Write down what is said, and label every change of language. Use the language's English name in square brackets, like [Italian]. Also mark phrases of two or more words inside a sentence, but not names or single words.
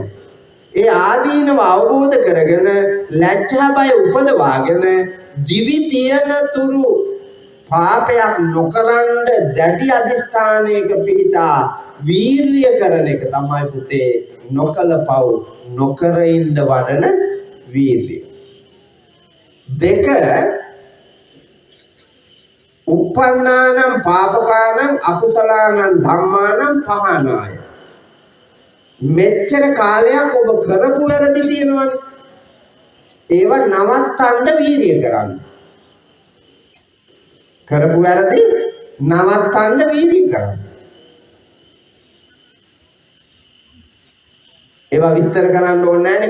[Sinhala] ඒ ආදීනව අවබෝධ කරගෙන ලැජ්ජා බය උපදවාගෙන දිවි තියෙන තුරු පාපයක් නොකරන දැඩි අධිෂ්ඨානයක පිහිටා වීර්ය කරන එක තමයි පුතේ නොකල පව් නොකර ඉන්න වඩන වීර්ය. [Pali] දෙක uppannānaṁ pāpakānaṁ akusalaanaṁ dhammānaṁ pahānāya. [Sinhala] මෙච්චර කාලයක් ඔබ කරපු වැරදි තියෙනවනේ. ඒව නවත්තන්න වීර්ය කරන්න. කරපු වැරදි නවත්තන්න වීර්ය කරන්න. ඒවා විස්තර කරන්න ඕනේ නැහැනේ.